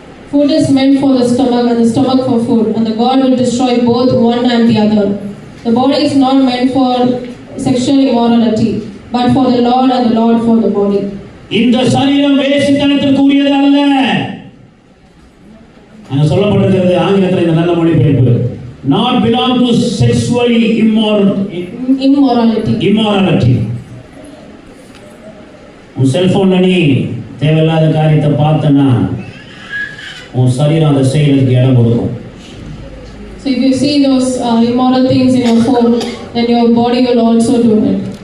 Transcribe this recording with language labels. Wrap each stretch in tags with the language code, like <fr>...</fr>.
<en>Food is meant for the stomach and the stomach for food, and the God will destroy both one and the other. The body is not meant for sexual immorality, but for the Lord and the Lord for the body.</en> <ta>இந்த சரீரம் வேசித்தனத்திற்கு உரியது அல்ல. அங்க சொல்லப்பட்டிருக்கிறது ஆங்கிலத்தில் இந்த நல்ல மொழிபெயர்ப்பு,</ta> <en>not belong to sexually immorality.</en> <ta>உன் செல்போன்ல நீ தேவையில்லாத காரியத்தை பார்த்தனா உன் சரீரம் அதை செய்யறதுக்கு இடம் கொடுக்கும்.</ta> <en>So if you see those immoral things in your phone, then your body will also do it.</en>